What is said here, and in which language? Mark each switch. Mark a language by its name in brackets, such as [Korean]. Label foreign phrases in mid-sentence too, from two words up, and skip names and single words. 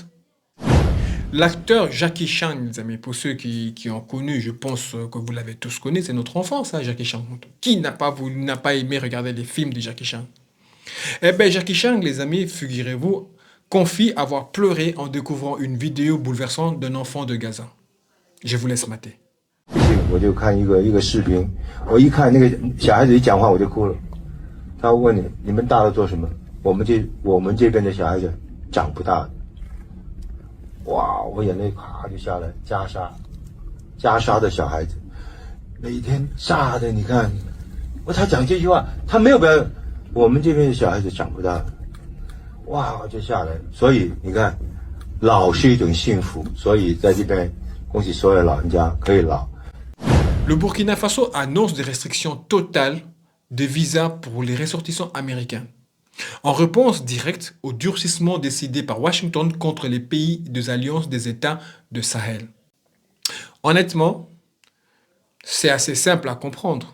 [French] L'acteur Jackie Chan, mes amis, pour ceux qui ont connu, je pense que vous l'avez tous connu, c'est notre enfance, hein, Jackie Chan. Qui n'a pas aimé regarder les films de Jackie Chan? Eh bien, Jackie Chan, les amis, figurez-vous, confie avoir pleuré en découvrant une vidéo bouleversante d'un enfant de Gaza. Je vous laisse mater. [Chinese] 我就看一个视频，我一看那个小孩子一讲话我就哭了。他问你们大了做什么？我们这边的小孩子长不大的。哇，我眼泪咔就下来。加沙的小孩子，每天炸的，你看，他讲这句话，他没有表演。我们这边的小孩子长不大的，哇就下来。所以你看，老是一种幸福。所以在这边恭喜所有老人家可以老。 [French] Le Burkina Faso annonce des restrictions totales de visas pour les ressortissants américains, en réponse directe au durcissement décidé par Washington contre les pays des alliances des États de Sahel. Honnêtement, c'est assez simple à comprendre.